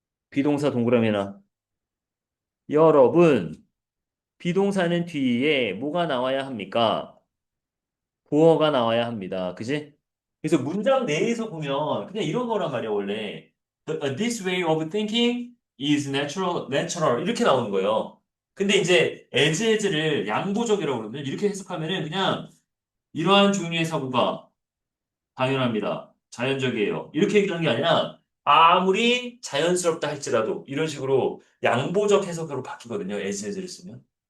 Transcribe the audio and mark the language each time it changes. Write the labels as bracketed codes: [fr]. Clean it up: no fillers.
[ko] 비동사 동그라미나 여러분 비동사는 뒤에 뭐가 나와야 합니까? 보어가 나와야 합니다. 그지? 그래서 문장 내에서 보면 그냥 이런 거란 말이야, 원래. [en] This way of thinking is natural. [ko] 이렇게 나오는 거예요. 근데 이제 as를 양보적이라고 그러거든요. 이렇게 해석하면은 그냥 이러한 종류의 사고가 당연합니다. 자연적이에요. 이렇게 얘기하는 게 아니라 아무리 자연스럽다 할지라도 이런 식으로 양보적 해석으로 바뀌거든요. as를 쓰면.